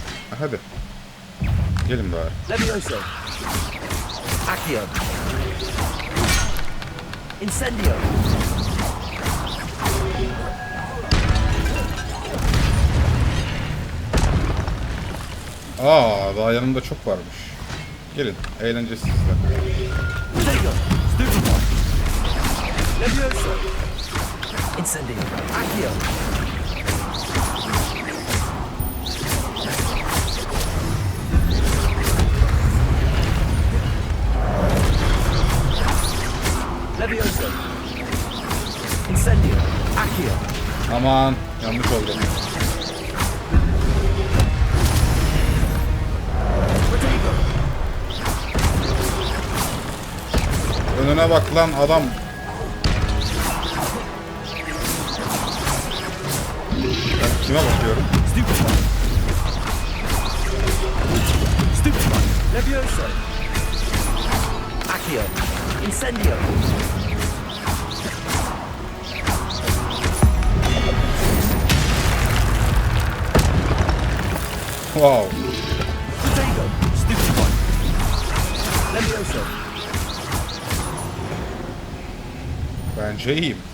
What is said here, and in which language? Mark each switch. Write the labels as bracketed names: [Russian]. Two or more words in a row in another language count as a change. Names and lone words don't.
[Turkish] Hadi. Gelin bari. [English] Levioso. Accio. Incendio. [Turkish] Daha yanımda çok varmış. Gelin, eğlence sizde. [English] Fuego. Stupefy. Levioso. Incendio. Accio. Levioso. Incendio. Accio. [Turkish] Aman, yanlış oldu. Önüne bak lan adam. Ben kime bakıyorum? [English] Stupefy. Levioso. Accio. Incendio. Wow. Fuego. Stupefy. Levioso. [Turkish] Bence iyiyim.